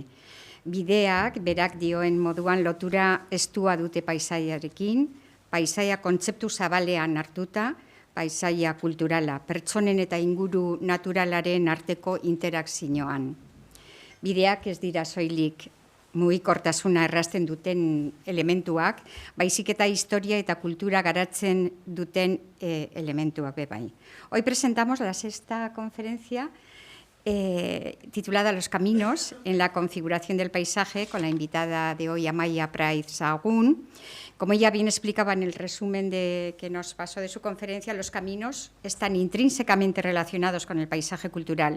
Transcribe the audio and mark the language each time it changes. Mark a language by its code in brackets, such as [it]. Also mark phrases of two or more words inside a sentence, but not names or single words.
[eu] Bideak, berak dioen moduan lotura estua dute paisaiarekin, paisaia kontzeptu zabalean hartuta, paisaia kulturala, pertsonen eta inguru naturalaren arteko interakzioan. Bideak ez dira soilik mugikortasuna errazten duten elementuak, baizik eta historia eta kultura garatzen duten elementuak bebai. [es] Hoy presentamos la 6ª conferencia titulada Los caminos en la configuración del paisaje, con la invitada de hoy, Amaia Praiz Sagun. Como ella bien explicaba en el resumen que nos pasó de su conferencia, los caminos están intrínsecamente relacionados con el paisaje cultural.